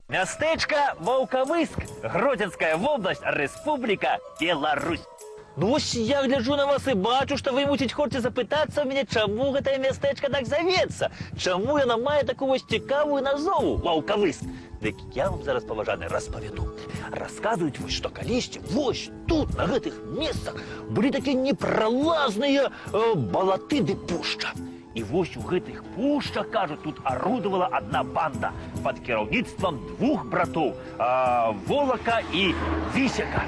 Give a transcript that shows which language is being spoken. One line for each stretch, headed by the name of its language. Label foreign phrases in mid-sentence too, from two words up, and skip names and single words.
Belarusian: Мястэчка Волковыск, Гродзенская область, Республика Беларусь. Ну вось я гляджу на вас и бачу, что вы, мусіць, хочете запытаться у меня, чему гэтае мястэчка так зовется, чему яно мае такую вось цікавую назову Волковыск. Дык я вам зараз, паважаны, распавяду. Расказваюць вось, што калісьці вось тут, на гэтых месцах, былі такія непралазныя балаты ды пушча. І вось у гэтых пушчах, кажуть, тут
Russian: орудовала одна банда под
Belarusian: кіраўніцтвам двух братоў Волока і Вісяка.